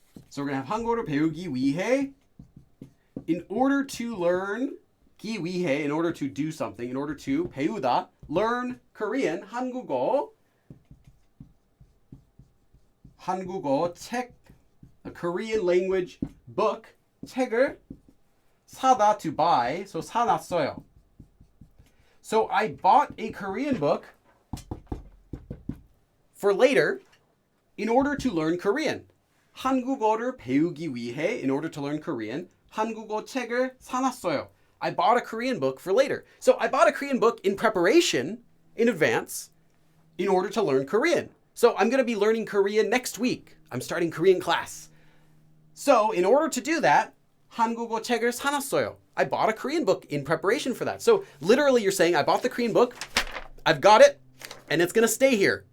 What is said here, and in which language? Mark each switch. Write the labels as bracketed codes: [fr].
[en] So we're going to have [ko] 한국어를 배우기 위해, [en] in order to learn, 기 위해, in order to do something, in order to, 배우다, learn Korean, [ko] 한국어 책, [en] a Korean language book, [ko] 책을 사다, [en] to buy, so 사놨어요. So I bought a Korean book for later in order to learn Korean. [ko] 한국어를 배우기 위해, [en] in order to learn Korean, [ko] 한국어 책을 사놨어요. [en] I bought a Korean book for later. So I bought a Korean book in preparation, in advance, in order to learn Korean. So I'm going to be learning Korean next week. I'm starting Korean class. So in order to do that, [ko] 한국어 책을 사놨어요. [en] I bought a Korean book in preparation for that. So literally you're saying, I bought the Korean book, I've got it, and it's going to stay here.